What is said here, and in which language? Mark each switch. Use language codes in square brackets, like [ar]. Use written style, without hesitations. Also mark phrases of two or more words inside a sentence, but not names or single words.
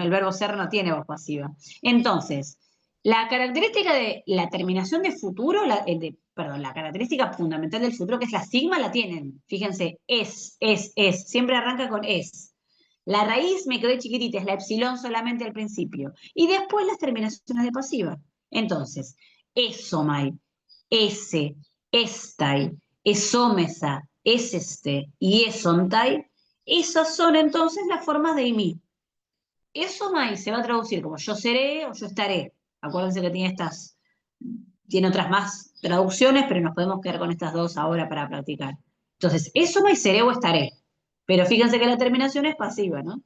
[es] El verbo ser no tiene voz pasiva. Entonces, la característica de la terminación de futuro, la característica fundamental del futuro, que es la sigma, la tienen. Fíjense, es. Siempre arranca con es. La raíz me quedé chiquitita, es la epsilon solamente al principio. Y después las terminaciones de pasiva. Entonces, [el] ἔσομαι, ἔσῃ, ἔσται, ἐσόμεθα, ἔσεσθε [es] y [el] ἔσονται, [es] esas son entonces las formas de IMI. Esomai se va a traducir como yo seré o yo estaré. Acuérdense que tiene otras más traducciones, pero nos podemos quedar con estas dos ahora para practicar. Entonces, esomai seré o estaré. Pero fíjense que la terminación es pasiva, ¿no?